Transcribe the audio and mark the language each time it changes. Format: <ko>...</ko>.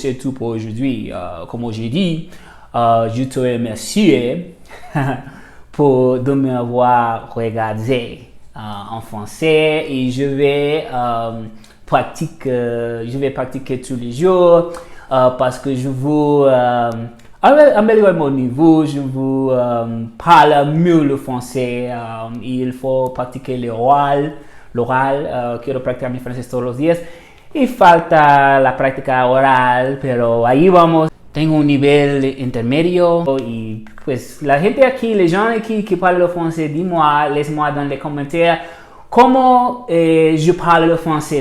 <fr>C'est tout pour aujourd'hui. Comme j'ai dit, je te remercie de m'avoir regardé en français et je vais pratiquer tous les jours parce que je veux améliorer mon niveau, je veux parler mieux le français. Il faut pratiquer l'oral.</fr> <es>Quiero practicar mi francés todos los días y falta la práctica oral, pero ahí vamos. Tengo un nivel intermedio y pues la gente aquí,</es> <fr>les gens aquí qui parlent le français, laisse-moi dans les commentaires comment je parle le français.</fr>